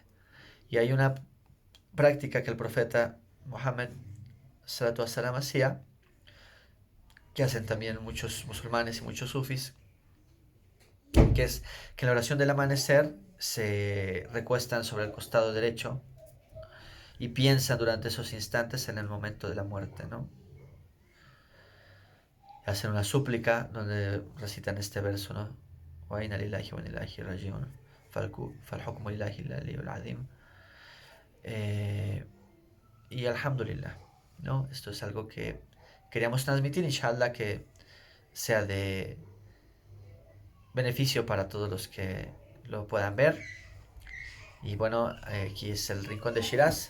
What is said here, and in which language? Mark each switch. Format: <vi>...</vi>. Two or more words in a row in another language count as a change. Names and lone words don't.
<es>Y hay una práctica que el profeta Mohammed</es> <ar>صلاة وسلام</ar> <es>hacía, que hacen también muchos musulmanes y muchos sufis, que es que en la oración del amanecer se recuestan sobre el costado derecho y piensan durante esos instantes en el momento de la muerte, ¿no? Hacen una súplica donde recitan este verso, ¿no?</es> <ar>وَإِنَّ لِلَّهِ وَإِنَّ إِلَيْهِ رَاجِعُونَ فَالْحُكْمُ لِلَّهِ الْعَلِيِّ الْعَظِيمِ.</ar> <es>Y alhamdulillah, ¿no? Esto es algo que queríamos transmitir, inshallah, que sea de beneficio para todos los que lo puedan ver. Y bueno, aquí es el Rincón de Shiraz.</es>